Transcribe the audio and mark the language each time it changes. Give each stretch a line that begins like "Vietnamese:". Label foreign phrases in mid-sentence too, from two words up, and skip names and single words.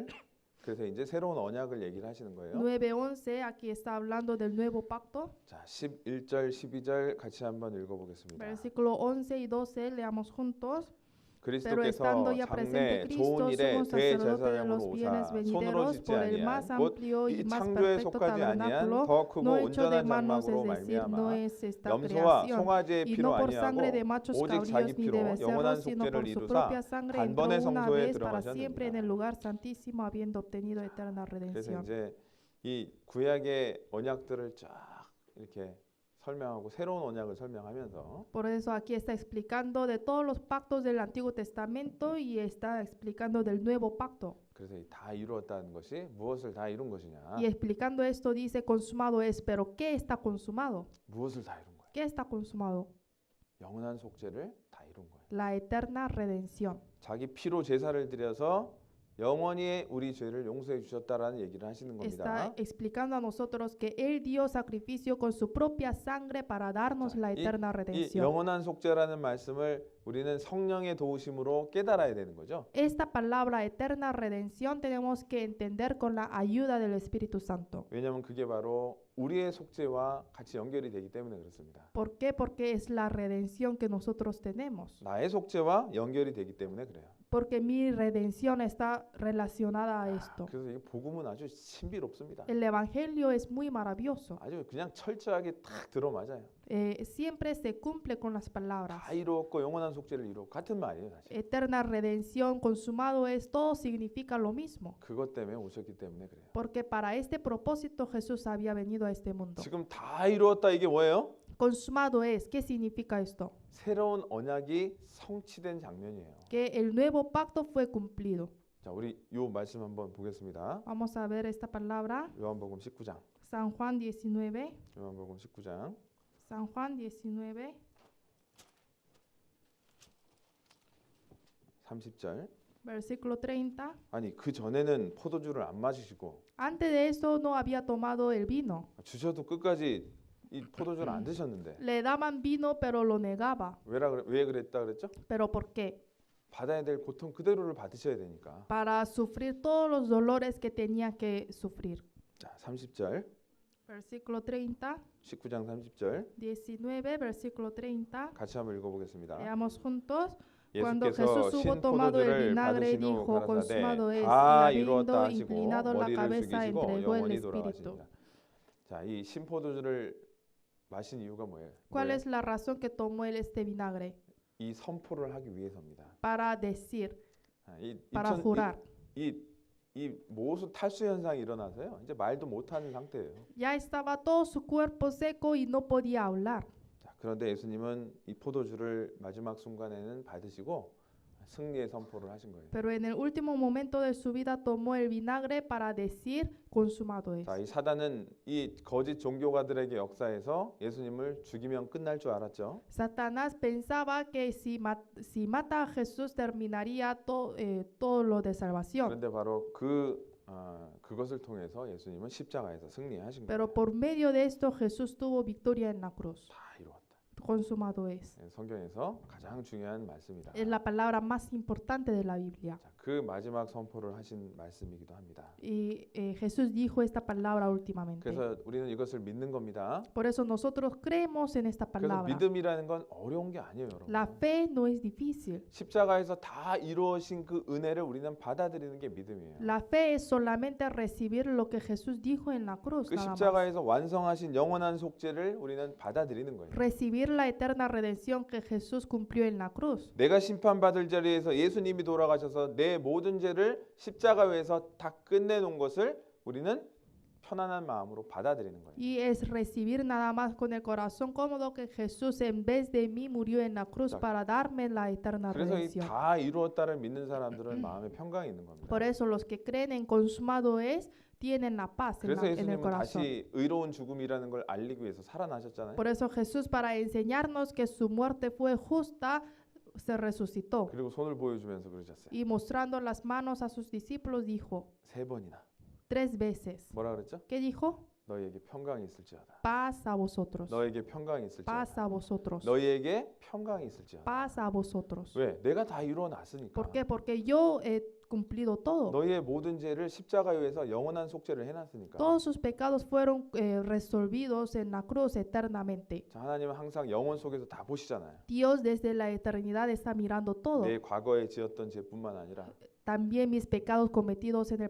Korean: 그래서 이제 새로운 언약을 얘기를 하시는 거예요.
Spanish: 9:11 aquí está hablando del nuevo pacto.
Korean: 자, 11절, 12절 같이 한번 읽어보겠습니다.
Spanish: Versículo 11 y 12 leamos juntos.
Korean: 그리스도께서
Spanish: estando ya presente
Korean: 장래
Spanish: Cristo,
Korean: 좋은 일에
Spanish: sumo sacerdote de
Korean: 대제사장으로
Spanish: los bienes
Korean: 오사 손으로
Spanish: venideros
Korean: 짓지
Spanish: por el
Korean: 아니한
Spanish: más
Korean: 곧
Spanish: amplio y
Korean: 이
Spanish: más
Korean: 창조에
Spanish: perfecto
Korean: 속하지 아니한
Spanish: tabernáculo,
Korean: 더 크고
Spanish: no hecho de
Korean: 온전한
Spanish: manos,
Korean: 장막으로
Spanish: es decir, no
Korean: 말미암아
Spanish: es esta
Korean: 염소와
Spanish: creación,
Korean: 송아지의
Spanish: y
Korean: 피로
Spanish: no por sangre de
Korean: 아니하고
Spanish: machos
Korean: 오직 자기
Spanish: cabríos ni de
Korean: 피로 영원한
Spanish: becerros, sino
Korean: 속죄를
Spanish: por su
Korean: 이루사
Spanish: propia sangre entró
Korean: 단번에
Spanish: una
Korean: 성소에
Spanish: vez para siempre en el
Korean: 들어가셨느니라.
Spanish: lugar santísimo, habiendo obtenido eterna
Korean: 그래서
Spanish: redención.
Korean: 이제 이 구약의 언약들을 쫙 이렇게 설명하고 새로운 언약을 설명하면서
Spanish: Por eso aquí está explicando de todos los pactos del Antiguo Testamento y está explicando del nuevo pacto.
Korean: 그래서 이 다 이루었다는 것이 무엇을 다 이룬 것이냐?
Spanish: Y explicando esto dice consumado es, pero ¿qué está consumado?
Korean: 무엇을 다 이룬 거야?
Spanish: ¿Qué está consumado?
Korean: 영원한 속죄를 다 이룬 거예요.
Spanish: La eterna redención.
Korean: 자기 피로 제사를 드려서 영원히 우리 죄를 용서해 주셨다라는 얘기를 하시는
Spanish: Está
Korean: 겁니다.
Spanish: explicando a nosotros que Él dio sacrificio con su propia sangre para darnos la eterna
Korean: 이
Spanish: redención.
Korean: 영원한 속죄라는 말씀을 우리는 성령의 도우심으로 깨달아야 되는 거죠.
Spanish: Esta palabra eterna redención tenemos que entender con la ayuda del Espíritu Santo.
Korean: 왜냐하면 그게 바로 우리의 속죄와 같이 연결이 되기 때문에 그렇습니다.
Spanish: ¿Por qué? Porque es la redención que nosotros tenemos.
Korean: 나의 속죄와 연결이 되기 때문에 그래요.
Spanish: Porque mi redención está relacionada a esto.
Korean: 그래서 이 복음은 아주 신비롭습니다.
Spanish: El Evangelio es muy maravilloso.
Korean: 아주 그냥 철저하게 딱 들어맞아요.
Spanish: Siempre se cumple con las palabras.
Korean: 다 이루었고 영원한 속죄를 이루었고 같은 말이에요, 사실.
Spanish: Eterna redención, consumado es, todo significa lo mismo.
Korean: 그것 때문에 오셨기 때문에 그래요.
Spanish: Porque para este propósito Jesús había venido a este mundo.
Korean: 지금 다 이루었다 이게 뭐예요?
Spanish: Consumado es, ¿qué significa esto?
Korean: 새로운 언약이 성취된 장면이에요.
Spanish: Que el nuevo pacto fue cumplido.
Korean: 자, 우리 요 말씀 한번 보겠습니다.
Spanish: Vamos a ver esta palabra.
Korean: 요한복음 19장.
Spanish: San Juan 19.
Korean: 요한복음 19장.
Spanish: San Juan 19.
Korean: 30절.
Spanish: Versículo 30.
Korean: 아니 그 전에는 포도주를 안 마시시고
Spanish: Antes de eso no había tomado el vino.
Korean: 주셔도 끝까지 이 포도주를 안 드셨는데
Spanish: Le daban vino pero lo negaba.
Korean: 왜 그랬다 그랬죠?
Spanish: ¿Pero por qué?
Korean: 받아야 될 고통 그대로를 받으셔야 되니까.
Spanish: Para sufrir todos los dolores que tenía que sufrir.
Korean: 자, 30절.
Spanish: Versículo 30.
Korean: 19장 30절.
Spanish: 19, versículo 30.
Korean: 같이 한번 읽어보겠습니다.
Spanish: Leamos juntos. Cuando
Korean: 예수께서
Spanish: Jesús hubo tomado el
Korean: 신포도주를
Spanish: vinagre,
Korean: 받으신 후
Spanish: dijo, consumado
Korean: 가라사대
Spanish: es, y
Korean: 다 이루었다
Spanish: habiendo
Korean: 하시고
Spanish: inclinado la
Korean: 머리를
Spanish: cabeza,
Korean: 숙이시고
Spanish: entregó el
Korean: 영원히
Spanish: Espíritu.
Korean: 돌아가십니다. 자, 이 신포도주를 마신 이유가 뭐예요?
Spanish: ¿Cuál es la razón que tomó él este vinagre?
Korean: 이 선포를 하기 위해서입니다.
Spanish: Para decir,
Korean: 이
Spanish: para jurar.
Korean: 이 모수 탈수 현상이 일어나서요. 이제 말도 못하는 상태예요.
Spanish: Ya estaba todo su cuerpo seco y no podía hablar.
Korean: 자, 그런데 예수님은 이 포도주를 마지막 순간에는 받으시고 승리의 선포를 하신 거예요.
Spanish: Pero en el último momento de su vida tomó el vinagre para decir, consumado es.
Korean: 자, 이 사단은 이 거짓 종교가들에게 역사에서 예수님을 죽이면 끝날 줄 알았죠.
Spanish: Satanás pensaba que si mata a Jesús terminaría todo lo de salvación.
Korean: 그런데 바로 그것을 통해서 예수님은 십자가에서 승리하신 거예요.
Spanish: Pero por medio de esto Jesús tuvo victoria en la cruz.
Korean: 다 이루었다.
Spanish: Consumado es.
Korean: 성경에서 가장 중요한 말씀이다.
Spanish: Es la palabra más importante de la Biblia.
Korean: 자, 그 마지막 선포를 하신 말씀이기도 합니다.
Spanish: Y Jesús dijo esta palabra últimamente.
Korean: 그래서 우리는 이것을 믿는 겁니다.
Spanish: Por eso nosotros creemos en esta
Korean: 그래서
Spanish: palabra.
Korean: 믿음이라는 건 어려운 게 아니에요, 여러분.
Spanish: La fe no es difícil.
Korean: 십자가에서 다 이루어진 그 은혜를 우리는 받아들이는 게 믿음이에요.
Spanish: La fe es solamente recibir lo que Jesús dijo en la cruz.
Korean: 그
Spanish: Nada más.
Korean: 십자가에서 완성하신 영원한 속죄를 우리는 받아들이는 거예요.
Spanish: Recibir la eterna redención que Jesús cumplió en la cruz.
Korean: 내가 심판받을 자리에서 예수님이 돌아가셔서 내 모든 죄를 십자가 위에서 다 끝내놓은 것을 우리는 편안한 마음으로 받아들이는 거예요.
Spanish: Y es recibir nada más con el corazón cómodo que Jesús en vez de mí murió en la cruz para darme la eterna
Korean: 그래서 이
Spanish: redención.
Korean: 다 이루었다를 믿는 사람들은 마음에 평강이 있는 겁니다.
Spanish: Por eso los que creen en consumado es tienen la paz en
Korean: 그래서
Spanish: el
Korean: 예수님은
Spanish: corazón.
Korean: 다시 의로운 죽음이라는 걸 알리기 위해서 살아나셨잖아요.
Spanish: Por eso Jesús, para enseñarnos que su muerte fue justa, se resucitó.
Korean: 그리고 손을 보여주면서 그러셨어요.
Spanish: Y mostrando las manos a sus discípulos dijo
Korean: 3번이나
Spanish: 3 veces.
Korean: 뭐라 그랬죠?
Spanish: ¿Qué dijo?
Korean: 너희에게 평강이 있을지어다.
Spanish: Paz a vosotros.
Korean: 너에게 평강이 있을지어다.
Spanish: Paz a vosotros.
Korean: 너희에게 평강이 있을지어다.
Spanish: Paz a vosotros.
Korean: 왜? 내가 다 이루어 놨으니까.
Spanish: ¿Por qué? Porque yo cumplido todo.
Korean: 너희의 모든 죄를 십자가에 위해서 영원한 속죄를 해놨으니까.
Spanish: Todos sus pecados fueron resolvidos en la cruz eternamente.
Korean: 자, 하나님은 항상 영원 속에서 다 보시잖아요.
Spanish: Dios desde la eternidad está mirando todo.
Korean: 내 과거에 지었던 죄뿐만 아니라
Spanish: También mis pecados cometidos en el